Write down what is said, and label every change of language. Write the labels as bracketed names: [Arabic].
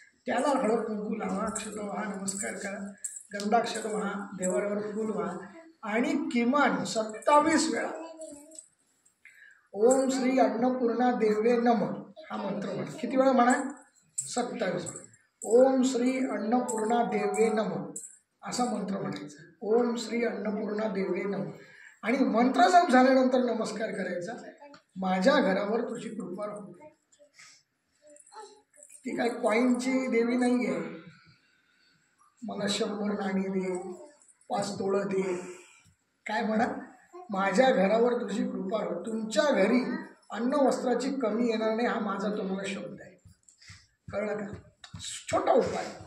[Marathi] त्याला हळद कुंकू लावा, अक्षता व्हा, नमस्कार करा, गंधाक्षत व्हा, देवाऱ्यावर फूल व्हा आणि किमान 27 वेळा [Sanskrit] ओम श्री अन्नपूर्णा देवे नमः [Marathi] हा मंत्र म्हणा. किती वेळा म्हणा, 27 वेळा. [Sanskrit] ओम श्री अन्नपूर्णा देवे नमः [Marathi] असा मंत्र म्हणायचा. [Sanskrit] ओम श्री अन्नपूर्णा देवे नमः. [Marathi] आणि मंत्र जप झाल्यानंतर नमस्कार करायचा, माझ्या घरावर तुझी कृपा राहू दे. ती काय कॉईनची देवी नाही आहे, मला 100 नाणी दे, 5 तोळं दे, काय म्हणा, माझ्या घरावर तुझी कृपा हो, तुमच्या घरी अन्न वस्त्राची कमी येणार नाही, हा माझा तुम्हाला शब्द आहे. कळलं का? छोटा उपाय.